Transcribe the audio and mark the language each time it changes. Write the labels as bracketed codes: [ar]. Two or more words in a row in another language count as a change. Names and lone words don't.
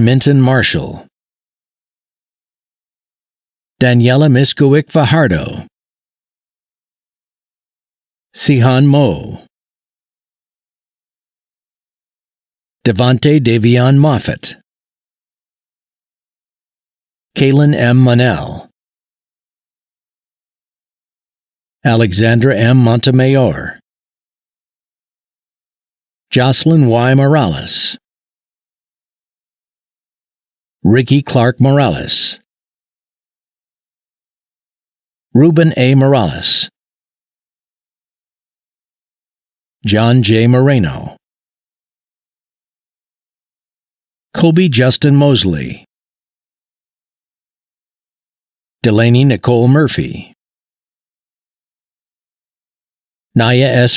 [en] Minton Marshall, Daniela Miskowick Fajardo, Sihan Mo, Devante Davion Moffett, Kaylin M. Monell, Alexandra M. Montemayor, Jocelyn Y. Morales, Ricky Clark Morales, Ruben A. Morales, John J. Moreno, Kobe Justin Mosley, Delaney Nicole Murphy, Naya S.